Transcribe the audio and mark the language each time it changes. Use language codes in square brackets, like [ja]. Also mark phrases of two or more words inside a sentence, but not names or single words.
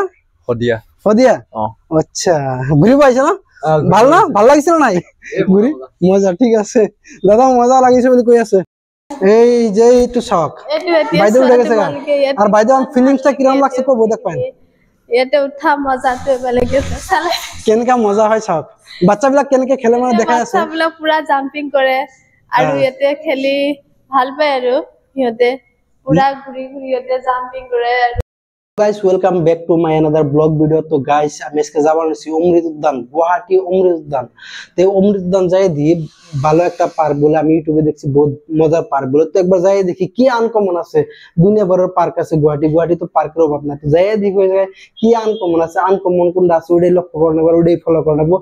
[bn] হদিয়া হদিয়া। আচ্ছা, ঘুরি পাইছে না? ভালো না? ভালো লাগিছিল নাই ঘুরি? মজা, ঠিক আছে দাদা, মজা লাগিছে বলে কই আছে। এই যে একটু শখ বাইদে উঠে গেছে গা। আর বাইদে ফিলিংসটা কিরকম লাগছে কব দেখ পাইন। [as] এতে উঠা মজাটো বেলেগ আছে চালে। কেনেকা মজা হয় সব বাচ্চাবিলাক কেনেকে খেলে মানে দেখা আছে। বাচ্চাবিলাক পুৰা জাম্পিং কৰে আৰু ইয়াতে খেলি ভাল পায় আৰু সিহঁতে পুৰা ঘুৰি ঘুৰি ইয়াতে জাম্পিং কৰে। [en] Guys, welcome back to my another blog video. [bn] তো guys, আমি আজকে যাবার হইছি অমৃত উদ্যান, গুয়াহাটি অমৃত উদ্যান। তো অমৃত উদ্যান যাই দি ভালো একটা পার্ক বলে আমি ইউটিউবে দেখছি, বহুত মজার পার্ক বলে। তো একবার যাই দেখি কি আনকমন আছে। দুনিয়া ভরের পার্ক আছে গুয়াহাটি তো পার্কের অভাব না। তো যাই দেখি ওই জায়গায় কি আনকমন আছে, আনকমন কোনটা আছে ওটাই লক্ষ্য করে নেবো, ওটাই ফলো করে নেবো।